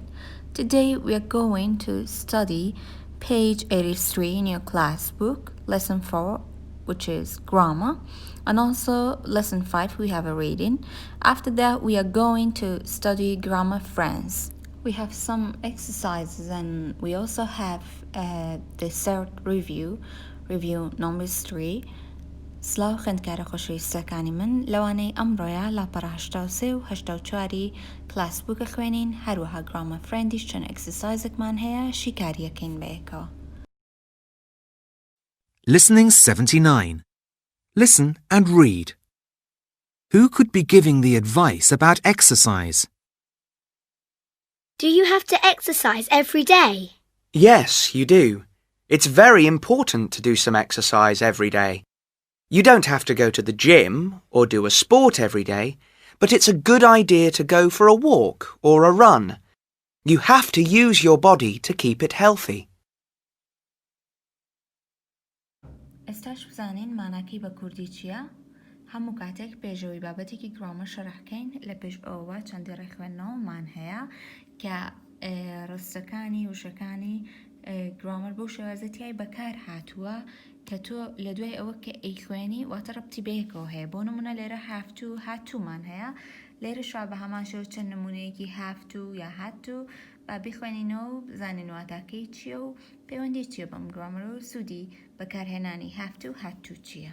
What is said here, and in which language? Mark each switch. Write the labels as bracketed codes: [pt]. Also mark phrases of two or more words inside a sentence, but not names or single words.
[en] Today we are going to study page 83 in your class book, lesson 4, which is grammar, and also lesson 5 we have a reading. After that we are going to study grammar friends. We have some exercises and we also have the third review number 3. [ckb] سلااو خوێندکارە خۆشەویستەکانی من لەوانەی ئەمڕۆیە لاپەڕە 83 و 84 [en] class book [ckb] خوێنین هەروەها [en] grammar friends [ckb] چەند ئەکسسایزێکمان هەیە شیکاریەکەین بەیەکەوە. [en] Listening 79. Listen and read. Who could be giving the advice about exercise? Do you have to exercise every day? Yes, you do. It's very important to do some exercise every day. You don't have to go to the gym or do a sport every day, but it's a good idea to go for a walk or a run. You have to use your body to keep it healthy. [ckb] ئێستاش بزانین ماناکەی بە کوردی چییە؟ هەموو کاتێک پێشەوەی بابەتێکی گرامە شەرحکەین لە پێش ئەوە چەندی ڕێخوێندنەوەمان هەیە کە ڕستەکانی وشەکانی گرامەر بەو شێوازەتیای بەکار هاتووە کە تۆ لە دوای ئەوە کە ئەیخوێنی واتە ڕەبتی بەیەکەوە هەیە بۆ نمونە لێرە هاتوومان هەیە لێرە شوا بە هەمان شێوە چەند نمونەیەکی هاتوو یا هاتوو با بخوێنینەوە و بزانین واتاکەی چییە و پەیوەندی چییە بەم گرامەرە و سوودی بەکارهێنانی هاتوو چییە.